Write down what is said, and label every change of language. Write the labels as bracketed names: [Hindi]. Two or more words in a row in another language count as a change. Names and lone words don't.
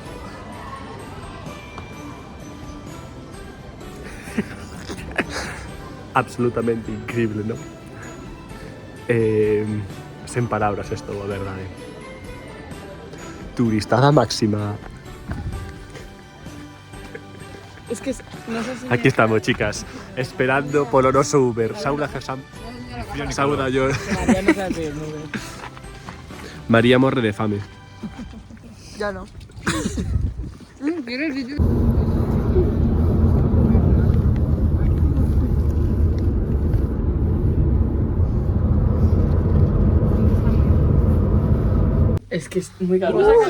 [Spanish] Absolutamente increíble, ¿no? [Galician] Sen palabras esto, a verdade. Turistada máxima. [Spanish] Es que no sé si... Aquí estamos, chicas, esperando [Galician] polo noso [Spanish] Uber. [Galician] Saúda Hassan. Saúda yo. [Spanish] María no sabe pedir nube. [Galician] María morre de fame. [Spanish] Ya no. ¿Quieres decir? Es que es muy caro.